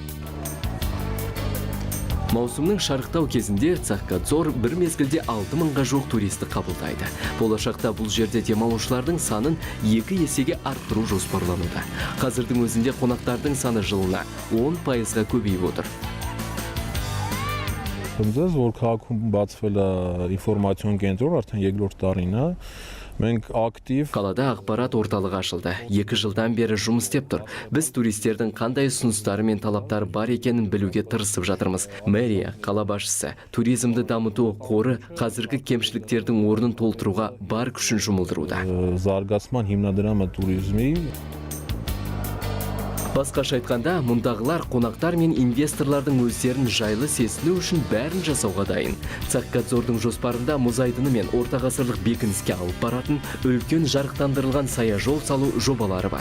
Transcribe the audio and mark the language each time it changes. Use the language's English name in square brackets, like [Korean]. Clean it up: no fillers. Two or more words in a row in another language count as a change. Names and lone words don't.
[Kazakh] Маусымның шарықтау кезінде Цахкадзор бір мезгілде 6000-ға жоқ туристі қабылдайды. Болашақта бұл жерде демалушылардың санын 2 есеге арттыру жоспарлануда. Қазірдің өзінде қонақтардың саны жылына 10%-ға көбейіп отыр. [Armenian] Ձեզ որ քաղաքում բացվել է ինֆորմացիոն կենտրոն արդեն երկրորդ տարին է. Մենք ակտիվ [Kazakh] Қалада ақпарат орталығы ашылды. 2 жылдан бері жұмыс істеп тұр. Біз туристердің қандай ұсыныстары мен талаптары бар екенін білуге тырысып жатырмыз. Мэрия, қала басшысы, туризмді дамыту қоры қазіргі кемшіліктердің орнын толтыруға бар күшін жұмылдыруда. [Armenian] Զարգացման հիմնադրամը туризмի [Kazakh] Басқаша айтқанда, мұндағылар қонақтар мен инвесторлардың өздерін жайлы сезіну үшін бәрін жасауға дайын. Цахкадзордың жоспарында мұз айдыны мен орта ғасырлық бекініске алып баратын үлкен жарықтандырылған саяжол салу жобалары бар.